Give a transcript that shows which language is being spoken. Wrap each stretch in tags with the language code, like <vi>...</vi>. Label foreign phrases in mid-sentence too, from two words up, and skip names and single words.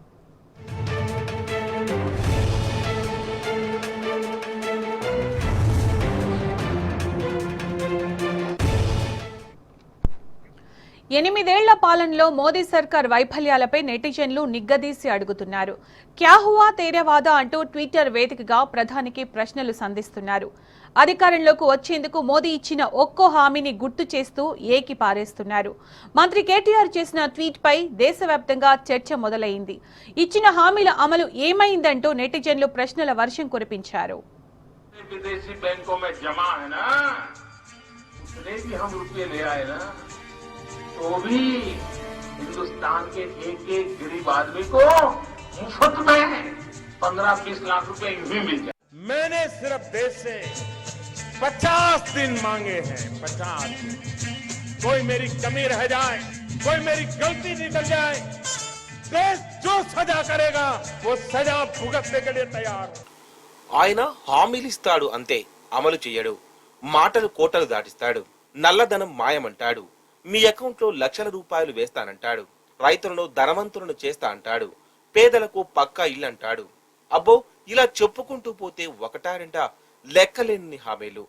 <te>ఎనిమిదేళ్ల పాలనలో మోదీ సర్కార్ వైఫల్యాలపై నెటిజన్లు నిగ్గదీసి అడుగుతున్నారు.</te> <hi>क्या हुआ तेरे वादा</hi> <te>అంటూ ట్విట్టర్ వేదికగా ప్రధానికి ప్రశ్నలు సంధిస్తున్నారు. అధికారంలోకి వచ్చేందుకు మోదీ ఇచ్చిన ఒక్కో హామీని గుర్తు చేస్తూ ఏకి పారేస్తున్నారు. మంత్రి కేటీఆర్ చేసిన ట్వీట్ పై దేశవ్యాప్తంగా చర్చ మొదలైంది. ఇచ్చిన హామీల అమలు ఏమైందంటూ నెటిజన్లు ప్రశ్నల వర్షం కురిపించారు.</te> <hi>तो भी हिंदुस्तान के एक गरीब आदमी को मुफ्त में 15-20 लाख रुपए भी मिल जाए। मैंने सिर्फ देश से 50 दिन मांगे हैं, 50 दिन। कोई मेरी कमी रह जाए, कोई मेरी गलती निकल जाए, देश जो सजा करेगा वो सजा भुगतने के लिए तैयार है।</hi> <te>ఆయన హామీలిస్తాడు అంతే, అమలు చేయడు. మాటలు కోటలు దాటిస్తాడు. నల్లధనం మాయమంటాడు. మీ అకౌంట్లో లక్షల రూపాయలు వేస్తానంటాడు. రైతులను ధనవంతులను చేస్తా అంటాడు. పేదలకు పక్కా ఇల్లు అంటాడు. అబ్బో, ఇలా చెప్పుకుంటూ పోతే ఒకటా రెండా లెక్కలేని హామీలు.</te>